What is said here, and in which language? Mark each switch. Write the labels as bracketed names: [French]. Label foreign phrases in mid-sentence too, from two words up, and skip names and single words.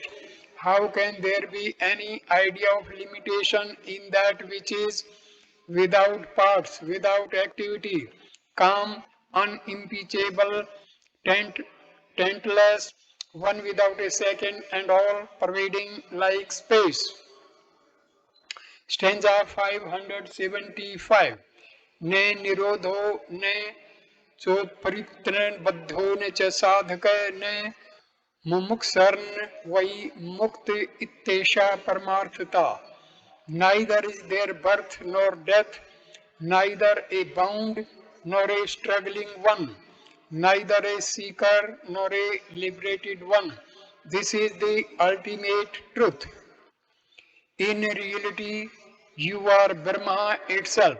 [English] How can there be any idea of limitation in that which is without parts, without activity, calm, unimpeachable, taintless, one without a second and all pervading like space? Stanza 575. [Sanskrit] न निरोधो न चोत्परित्रण बद्धो न च साधक न मुमुक्षर्न वै मुक्त इत्येषा परमार्थता. [English] Neither is there birth nor death, neither a bound nor a struggling one, neither a seeker nor a liberated one. This is the ultimate truth. In reality, you are Brahma itself.